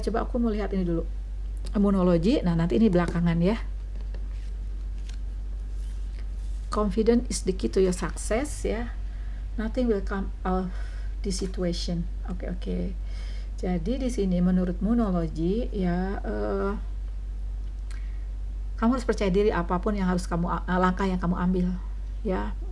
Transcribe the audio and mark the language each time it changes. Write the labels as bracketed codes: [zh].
[id] Coba aku mau lihat ini dulu, monologi. Nah nanti ini belakangan ya. [en] Confident is the key to your success ya. Nothing will come out this situation. [id] Oke. Jadi di sini menurut monologi ya, kamu harus percaya diri apapun yang harus kamu langkah yang kamu ambil ya.